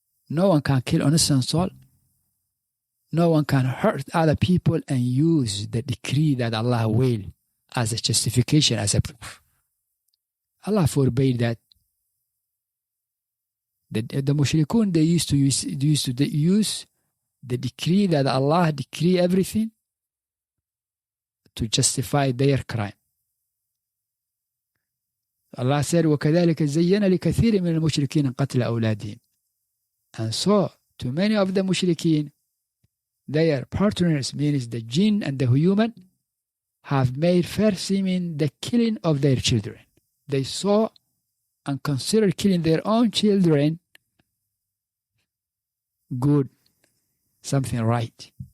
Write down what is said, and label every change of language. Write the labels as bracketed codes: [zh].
[en] No one can kill innocent soul. No one can hurt other people and use the decree that Allah will as a justification, as a proof. Allah forbade that. The mushrikun, they used to use the decree that Allah decree everything to justify their crime. Allah said, [ar] وَكَذَلِكَ زَيَّنَ لِكَثِيرٍ مِنَ الْمُشْرِكِينَ قَتْلَ أَوْلَادِهِمْ. [en] And so, to many of the mushrikeen, their partners, means the jinn and the human, have made fair seeming the killing of their children. They saw and considered killing their own children good, something right.